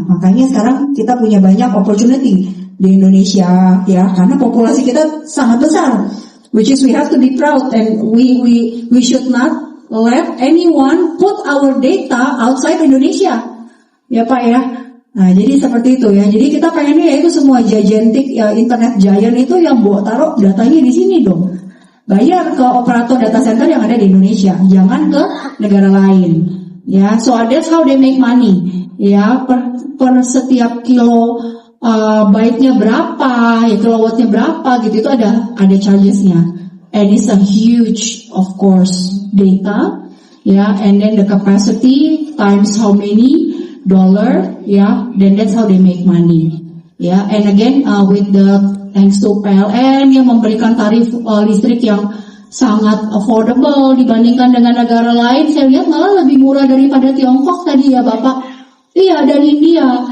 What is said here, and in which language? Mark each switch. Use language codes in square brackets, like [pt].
[id] Makanya sekarang kita punya banyak opportunity di Indonesia, ya, karena populasi kita sangat besar, [en] which is we have to be proud, and we should not let anyone put our data outside Indonesia, [id] ya Pak ya. Nah, jadi seperti itu ya. Jadi kita pengennya itu semua gigantic ya, internet giant itu yang bawa taruh datanya di sini dong. Bayar ke operator data center yang ada di Indonesia, jangan ke negara lain. [en] Ya, so that's how they make money. [id] Ya, per setiap kilo byte-nya berapa, ya kilowatt-nya berapa gitu, itu ada charges-nya. [en] And it's a huge, of course, data. Ya, and then the capacity times how many dollar, ya, then that's how they make money. [id] Ya, [en] and again with the thanks to [id] PLN yang memberikan tarif listrik yang sangat affordable dibandingkan dengan negara lain, saya lihat malah lebih murah daripada Tiongkok tadi ya Bapak. Iya, dan India.